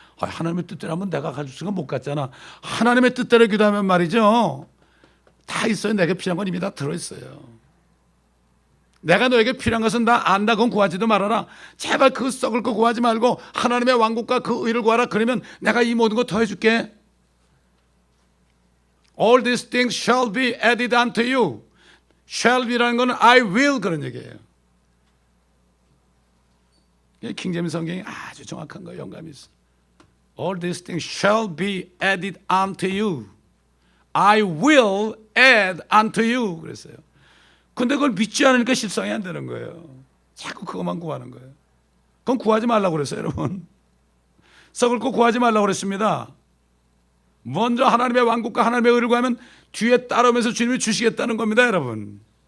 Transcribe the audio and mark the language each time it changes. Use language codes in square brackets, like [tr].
[ko] 하나님의 뜻대로 하면 내가 가질 수가 못 갔잖아. 하나님의 뜻대로 기도하면 말이죠, 다 있어요. 내게 필요한 건 이미 다 들어있어요. 내가 너에게 필요한 것은 다 안다. 그건 구하지도 말아라. 제발 그 썩을 거 구하지 말고 하나님의 왕국과 그 의를 구하라. 그러면 내가 이 모든 거 더해줄게. [en] All these things shall be added unto you. shall be [ko] 라는 건 [en] I will [ko] 그런 얘기예요. 킹제임스 성경이 아주 정확한 거예요. 영감이 있어. [en] All these things shall be added unto you. I will add unto you [ko] 그랬어요. 근데 그걸 믿지 않으니까 실상이 안 되는 거예요. 자꾸 그것만 구하는 거예요. 그건 구하지 말라고 그랬어요, 여러분. 썩을 거 구하지 말라고 그랬습니다. 먼저 하나님의 왕국과 하나님의 의를 구하면 뒤에 따르면서 주님이 주시겠다는 겁니다, 여러분.